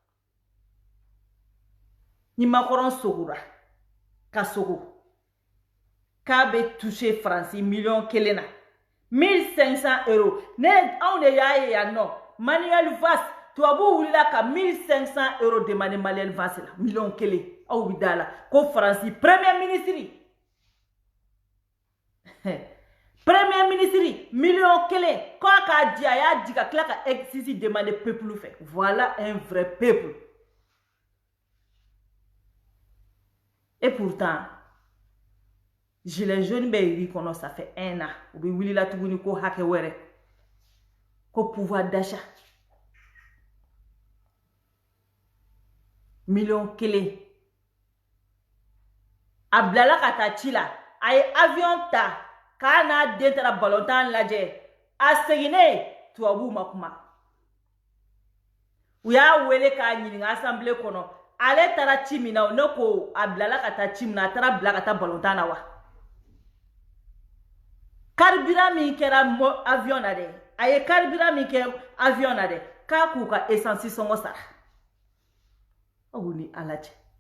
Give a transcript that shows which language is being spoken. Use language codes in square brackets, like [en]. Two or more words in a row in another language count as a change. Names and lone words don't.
[bm] ni Macron sogora ka sogo k'a bɛ toucher Faransi miliyɔn 1 na 1500 € ne anw de y'a ye yan nɔ Manuel Valls tubabu wulila ka 1500 € demander Manuel Valls la miliyɔn 1 aw bi da la ko Faransi premier ministre miliyɔn 1 ko a k'a di a y'a di ka tila ka [fr] exercice demander peuple [bm] fɛ [fr] voilà un vrai peuple et pourtant gilet jaune [bm] bɛ yiri kɔnɔ [fr] ça fait 1 an [bm] u bɛ wulila tuguni ko hakɛ wɛrɛ ko [fr] pouvoir d'achat [bm] miliyɔn 1 a bilala ka taa ci la a ye avion ta k'a n'a den taara balontan lajɛ a seginnen tubabuw ma kuma u y'a wele k'a ɲininka assemblée kɔnɔ ale taara ci min na ne ko a bilala ka taa ci min na a taara bila ka taa balontan na wa carburant min kɛra avion na dɛ a ye carburant min kɛ avion na dɛ k'a k'u ka essence sɔngɔ sara aw ni ala cɛ